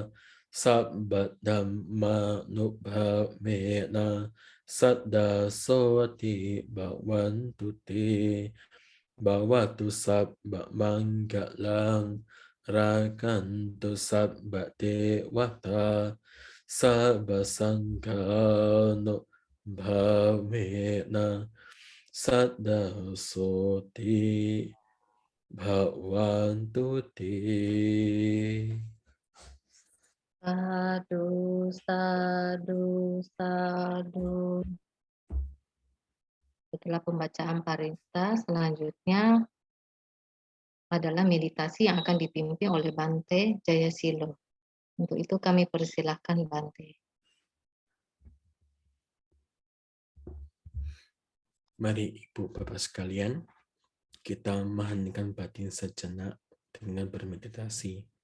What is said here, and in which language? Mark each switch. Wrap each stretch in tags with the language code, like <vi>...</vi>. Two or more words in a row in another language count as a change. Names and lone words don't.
<pi>Sabba Dhamma Nubhavena Sada Soti Bhavantu Te Bhavatu Sabba Manggalang Rakantu sabba dewata sabba sangkano bhavena sada soti bhavantu te. Sadu, sadu, sadu.</pi> <id>Setelah pembacaan parita, selanjutnya adalah meditasi yang akan dipimpin oleh Bante Jayasilo. Untuk itu kami persilahkan Bante. Mari Ibu Bapak sekalian, kita mengheningkan batin sejenak dengan bermeditasi.</id>